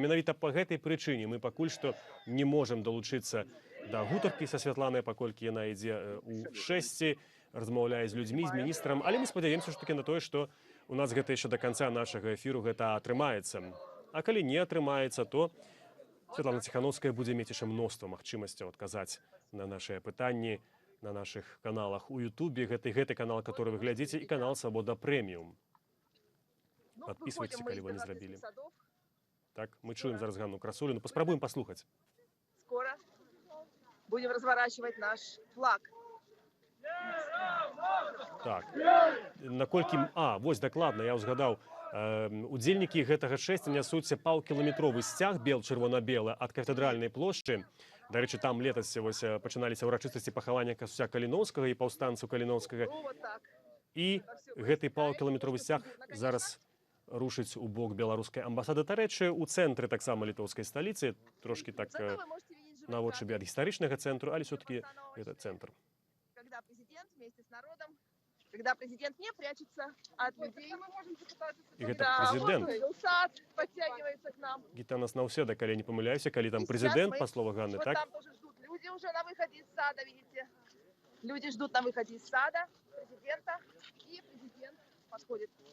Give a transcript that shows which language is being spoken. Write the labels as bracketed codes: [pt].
[be] Менавіта па гэтай прычыне мы пакуль што не можам далучыцца да гутаркі са Святланай, паколькі яна ідзе ў шэсці, размаўляе з людзьмі, з міністрам, але мы спадзяемся ўсё-такі на тое, што у нас гэта яшчэ да канца нашага эфіру гэта атрымаецца. А калі не атрымаецца, то Святлана Ціханаўская будзе мець яшчэ мноства магчымасцяў адказаць на нашыя пытанні на нашых каналах у Ютубе. Гэты канал, который вы глядзіце, і канал Свабода Прэміум. [ru] Подписывайтесь, [be] калі вы не зрабілі. Так, мы чуем зараз Ганну Красуліну. Паспрабуем паслухаць. [ru] Скоро будем разворачивать наш флаг. [be] Так, наколькі... вось дакладна, я ўзгадаў. Удзельнікі гэтага шэсця нясуць паўкіламетровы сцяг чырвона-белы ад кафедральнай плошчы. Дарэчы, там летась пачыналіся ўрачыстасці пахавання Касуся Каліноўскага і паўстанцу Каліноўскага. І гэты паўкіламетровы сцяг зараз рушыць у бок беларускай амбасады. Дарэчы, у цэнтры таксама літоўскай сталіцы, трошкі так наводшыбе ад гістарычнага цэнтру, але все-таки гэта цэнтр. [ru] Когда президент вместе с народом, когда президент не прячется от людей, И это президент. Сад подтягивается к нам. [be] Гітанас Наўседа, калі не памыляюся, калі там президент, [ru] по слову Ганны, вот так? Там тоже ждут люди уже на выходе из сада, видите? Люди ждут на выходе из сада президента, и президент подходит.